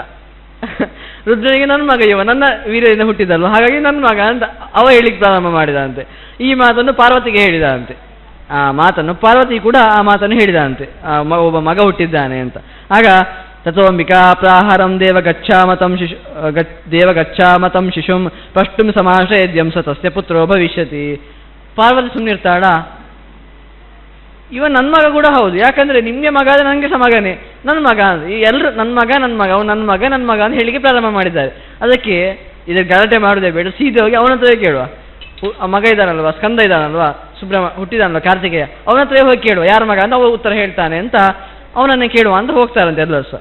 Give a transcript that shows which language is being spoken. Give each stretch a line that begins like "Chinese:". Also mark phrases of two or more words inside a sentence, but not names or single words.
Kannada: ರುದ್ರನಿಗೆ ನನ್ನ ಮಗ ಇವ, ನನ್ನ ವೀರ್ಯದಿಂದ ಹುಟ್ಟಿದಲ್ವ, ಹಾಗಾಗಿ ನನ್ನ ಮಗ ಅಂತ ಅವ ಹೇಳಿಕ್ಕೆ ಪ್ರಾರಂಭ ಮಾಡಿದಂತೆ. ಈ ಮಾತನ್ನು ಪಾರ್ವತಿಗೆ ಹೇಳಿದಂತೆ. ಆ ಮಾತನ್ನು ಪಾರ್ವತಿ ಕೂಡ ಆ ಮಾತನ್ನು ಹೇಳಿದಂತೆ, ಒಬ್ಬ ಮಗ ಹುಟ್ಟಿದ್ದಾನೆ ಅಂತ.
Sanskrit: ಆಗ ತಥೋಂಬಿಕಾ ಪ್ರಾಹಾರಂ ದೇವಗಚ್ಛಾಮತಂ ಶಿಶುಂ ಪಷ್ಟುಂ ಸಮಾಶ್ರಯದ್ಯಂ ಸ ತಸ್ಯ ಪುತ್ರೋ ಭವಿಷ್ಯತಿ.
Kannada: ಪಾರ್ವತಿ ಸುಮ್ಮನಿರ್ತಾಳ, ಇವ ನನ್ನ ಮಗ ಕೂಡ ಹೌದು, ಯಾಕಂದ್ರೆ ನಿಮಗೆ ಮಗ ಆದರೆ ನನಗೆ ಸಹ ಮಗನೇ, ನನ್ನ ಮಗ ಈ ಎಲ್ಲರೂ ನನ್ನ ಮಗ ಅವ್ನು ನನ್ನ ಮಗ ಅಂತ ಹೇಳಿಕೆ ಪ್ರಾರಂಭ ಮಾಡಿದ್ದಾರೆ. ಅದಕ್ಕೆ ಇದಕ್ಕೆ ಗಲಾಟೆ ಮಾಡೋದೇ ಬೇಡ, ಸೀದಾ ಹೋಗಿ ಅವನ ಹತ್ರವೇ ಕೇಳುವ. ಮಗ ಇದ್ದಾನಲ್ವಾ, ಸ್ಕಂದ ಇದ್ದಾನಲ್ವಾ, ಹುಟ್ಟಿದಾನಲ್ವ ಕಾರ್ತಿಕೇಯ, ಅವನ ಹತ್ರ ಹೋಗಿ ಕೇಳುವ ಯಾರ ಮಗ ಅಂತ ಅವ ಉತ್ತರ ಹೇಳ್ತಾನೆ ಅಂತ ಅವನನ್ನೇ ಕೇಳುವ ಅಂತ ಹೋಗ್ತಾರಂತೆ ಎಲ್ಲರೂ ಸಹ.